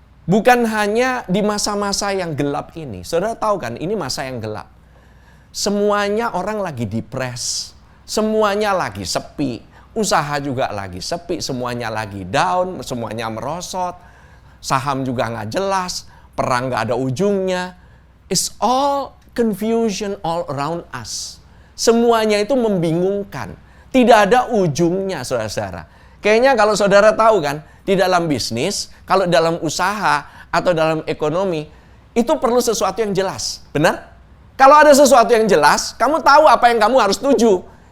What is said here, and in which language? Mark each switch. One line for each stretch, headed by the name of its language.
Indonesian: Bukan hanya di masa-masa yang gelap ini. Saudara tahu kan, ini masa yang gelap. Semuanya orang lagi depres. Semuanya lagi sepi. Usaha juga lagi sepi. Semuanya lagi down. Semuanya merosot. Saham juga nggak jelas. Perang nggak ada ujungnya.
English: It's all confusion all around us.
Indonesian: Semuanya itu membingungkan. Tidak ada ujungnya, saudara-saudara. Kayaknya kalau saudara tahu kan, di dalam bisnis, kalau dalam usaha atau dalam ekonomi, itu perlu sesuatu yang jelas. Benar? Kalau ada sesuatu yang jelas, kamu tahu apa yang kamu harus tuju.